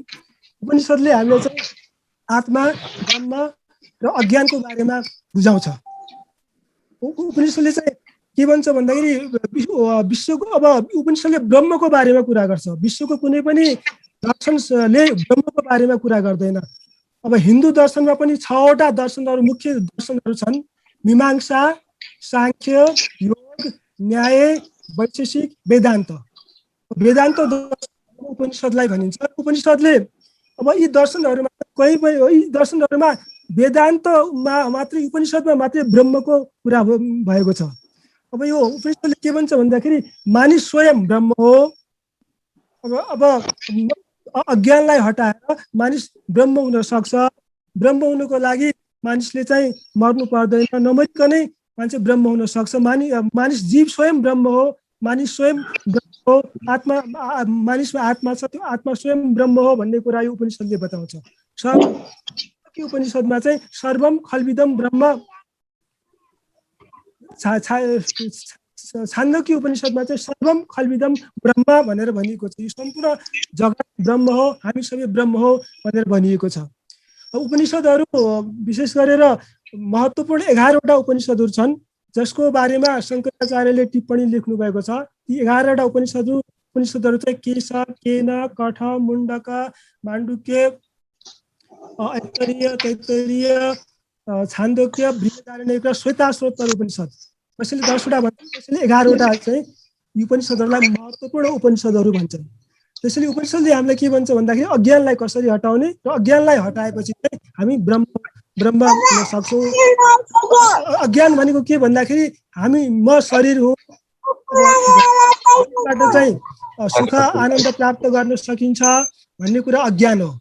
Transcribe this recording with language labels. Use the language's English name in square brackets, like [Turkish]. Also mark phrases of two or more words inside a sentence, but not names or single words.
[Nepali] उपनिषदले हामीलाई चाहिँ आत्मा, ब्रह्म र अज्ञानको बारेमा बुझाउँछ। उपनिषदले चाहिँ के भन्छ भन्दाखेरि विश्वको अब उपनिषदले ब्रह्मको बारेमा कुरा गर्छ। विश्वको कुनै पनि दर्शनले ब्रह्मको बारेमा कुरा गर्दैन। अब हिन्दू दर्शनमा पनि 6वटा दर्शनहरू, मुख्य दर्शनहरू छन्। मीमांसा, सांख्य, योग, न्याय, वैशेषिक, वेदान्त। वेदान्त उपनिषदलाई भनिन्छ। उपनिषदले अब यी दर्शनहरूमा यी दर्शनहरूमा वेदान्तमा मात्रै, उपनिषदमा मात्रै ब्रह्मको कुरा भएको छ। अब यो उपनिषदले के भन्छ भन्दाखेरि मानिस स्वयं ब्रह्म हो। अब अज्ञानलाई हटाएर मानिस ब्रह्म हुन सक्छ। ब्रह्म हुनुको लागि मानिसले चाहिँ मर्नु पर्दैन, नमरिकनै मान्छे ब्रह्म हुन सक्छ। मानिस जीव स्वयं ब्रह्म हो। मानिस स्वयं ब्रह्म हो। आत्मा, मानिसमा आत्मा छ, त्यो आत्मा स्वयं ब्रह्म हो भन्ने कुरा यो उपनिषदले बताउँछ। उपनिषदमा चाहिँ [Sanskrit] सर्वम खल्विदम ब्रह्म, [Nepali] छान्दोक्य उपनिषदमा चाहिँ [Sanskrit] सर्वम खल्विदम ब्रह्म [Nepali] भनेर भनिएको छ। यो सम्पूर्ण जगत ब्रह्म हो, हामी सबै ब्रह्म हो भनेर भनिएको छ। उपनिषदहरू विशेष गरेर महत्त्वपूर्ण 11वटा उपनिषदहरू छन् जसको बारेमा शङ्कराचार्यले टिप्पणी लेख्नु भएको छ। ती 11वटा उपनिषदहरू चाहिँ केश, केन, कठ, मुण्डक, माण्डुक्य, ऐतरेय, तैत्तरीय, छान्दोक्य, बृहदारण्यक र श्वेताश्वतर उपनिषद। कसैले 10वटा भन्छन्, कसैले 11वटा चाहिँ उपनिषदहरूलाई महत्त्वपूर्ण उपनिषदहरू भन्छन्। त्यसैले उपनिषदले हामीलाई के भन्छ भन्दाखेरि अज्ञानलाई कसरी हटाउने र अज्ञानलाई हटाएपछि चाहिँ हामी ब्रह्म हुन सक्छौँ। अज्ञान भनेको के भन्दाखेरि हामी म शरीर हो, बाट चाहिँ सुख आनन्द प्राप्त गर्न सकिन्छ भन्ने कुरा अज्ञान हो।